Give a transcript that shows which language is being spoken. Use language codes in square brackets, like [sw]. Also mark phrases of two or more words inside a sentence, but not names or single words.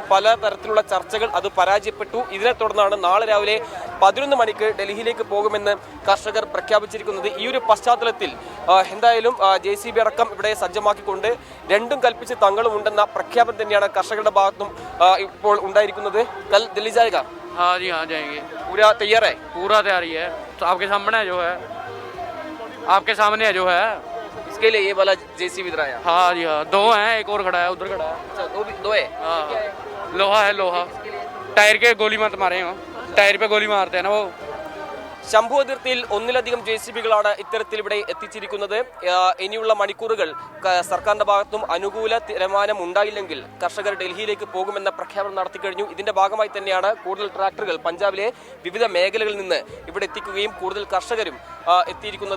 [ml] പലതരത്തിലുള്ള ചർച്ചകൾ അത് പരാജയപ്പെട്ടു. ഇതിനെ തുടർന്നാണ് നാളെ രാവിലെ 11 മണിക്ക് ഡൽഹിയിലേക്ക് പോകുമെന്ന് കർഷകർ പ്രഖ്യാപിച്ചിരിക്കുന്നത്. ഈ ഒരു പശ്ചാത്തലത്തിൽ എന്തായാലും JCB അടക്കം ഇവിടെ സജ്ജമാക്കിക്കൊണ്ട് രണ്ടും കൽപ്പിച്ച് തങ്ങളും ഉണ്ടെന്ന പ്രഖ്യാപനം തന്നെയാണ് കർഷകരുടെ ഭാഗത്തും ഇപ്പോൾ ഉണ്ടായിരിക്കുന്നത്. [hi] कल दिल्ली जाएगा? हाँ जी हाँ जाएंगे, पूरा तैयार है? पूरा तैयारी है, तो आपके सामने जो है, आपके सामने है जो है। इसके लिए ये वाला JCB इधर आया? हाँ जी हाँ, 2 हैं, एक और खड़ा है उधर खड़ा है। अच्छा, दो है? हाँ, लोहा है, लोहा टायर के गोली मत मारे हो, टायर पे गोली मारते हैं ना वो। [ml] ശംഭു അതിർത്തിയിൽ ഒന്നിലധികം JCBകളാണ് ഇത്തരത്തിൽ ഇവിടെ എത്തിച്ചിരിക്കുന്നത്. ഇനിയുള്ള മണിക്കൂറുകൾ സർക്കാരിന്റെ ഭാഗത്തും അനുകൂല തീരുമാനം ഉണ്ടായില്ലെങ്കിൽ കർഷകർ ഡൽഹിയിലേക്ക് പോകുമെന്ന പ്രഖ്യാപനം നടത്തിക്കഴിഞ്ഞു. ഇതിന്റെ ഭാഗമായി തന്നെയാണ് കൂടുതൽ ട്രാക്ടറുകൾ പഞ്ചാബിലെ വിവിധ മേഖലകളിൽ നിന്ന് ഇവിടെ എത്തിക്കുകയും കൂടുതൽ കർഷകരും എത്തിയിരിക്കുന്നത്.